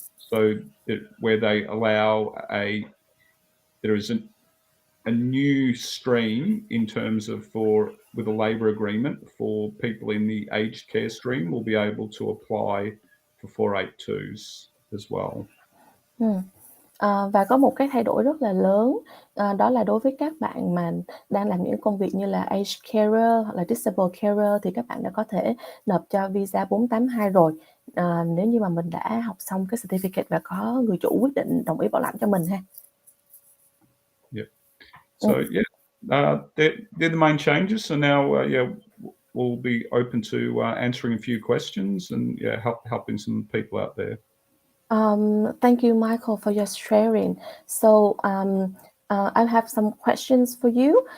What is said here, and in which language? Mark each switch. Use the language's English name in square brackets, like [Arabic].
[English] where they allow there is a new stream in terms of with a labour agreement for people in the aged care stream will be able to apply for 482s as well. [Vietnamese] Và có một cái thay đổi rất là lớn, đó là đối với các bạn mà đang làm những công việc như là aged carer hoặc là disabled carer thì các bạn đã có thể nộp cho visa 482 rồi, nếu như mà mình đã học xong cái certificate và có người chủ quyết định đồng ý bảo lãnh cho mình ha. [English] Yeah. So they're the main changes. So now we'll be open to answering a few questions and helping some people out there. Thank you, Michael, for your sharing. So I have some questions for you.